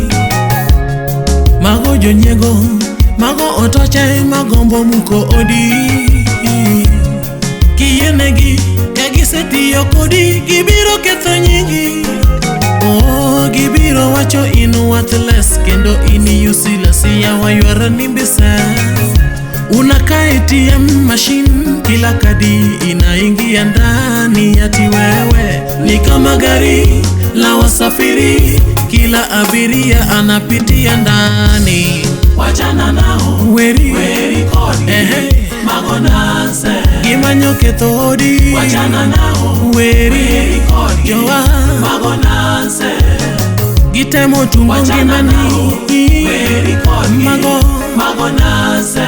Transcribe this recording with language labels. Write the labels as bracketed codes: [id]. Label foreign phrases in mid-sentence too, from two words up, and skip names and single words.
[luo] Mago jonyego, mago otoche magombo muko odi. Kiyenegi kagisetiyo kodi gibiro ketho nyingi. Oh, gibiro wacho in worthless kendo in useless. Yawa yuara nimbisa. [sw] Unakaa [en] ATM machine [sw] kila kadi inaingia ndani ati wewe ni kama gari la wasafiri, kila abiria anapitia ndani. [luo] Wachana nao weri kodi magonase. Gimanyo ketho odi. Wachana nao weri kodi jowa magonase. Gitemo tungo ngimani weri kodi magonase.